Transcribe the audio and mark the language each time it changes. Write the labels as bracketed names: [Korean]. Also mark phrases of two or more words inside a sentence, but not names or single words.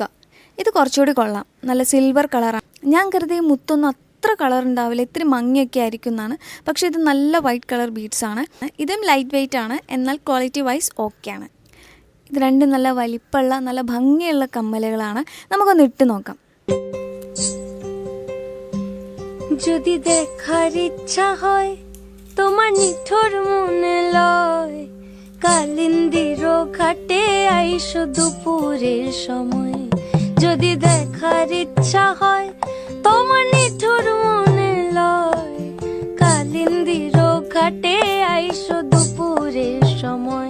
[Malayalam] ഇത് കുറച്ചുകൂടി കൊള്ളാം, നല്ല സിൽവർ കളറാണ്. ഞാൻ കരുതി മുത്തൊന്നും അത്ര കളർ ഉണ്ടാവില്ല, ഇത്തിരി മങ്ങിയൊക്കെ ആയിരിക്കും എന്നാണ്. പക്ഷേ ഇത് നല്ല [English] white colour beads [Malayalam] ആണ്. ഇതും [English] light weight [Malayalam] ആണ്, എന്നാൽ [English] quality wise [Malayalam] ഓക്കെയാണ്. ഇത് രണ്ടും നല്ല വലിപ്പമുള്ള നല്ല ഭംഗിയുള്ള കമ്മലുകളാണ്. നമുക്കൊന്ന് ഇട്ട് നോക്കാം. [Bangla] যদি দেখার ইচ্ছা হয় তোমার নিঠোর মনে লয়, কালিন্দির ঘাটে আইসো দুপুরের সময়। যদি দেখার ইচ্ছা হয় তোমার নিঠোর মনে লয়, কালিন্দির ঘাটে আইসো দুপুরের সময়।